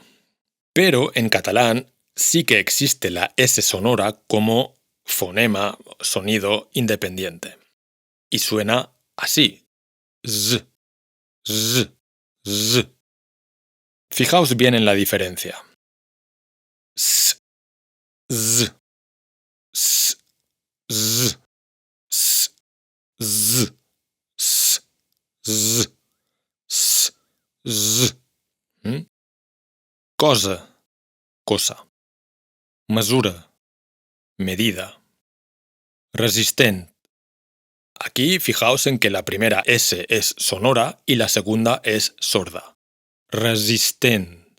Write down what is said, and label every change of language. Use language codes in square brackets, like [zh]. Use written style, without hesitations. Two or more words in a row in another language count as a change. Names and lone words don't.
[es] Pero en catalán sí que existe la S sonora como fonema, sonido independiente. Y suena así. Z, z, z. Fijaos bien en la diferencia. S, z, s. z, s, z, s, z, s, z. Cosa, cosa. Mesura, medida. Resistent. Aquí fijaos en que la primera S es sonora y la segunda es sorda. Resistent.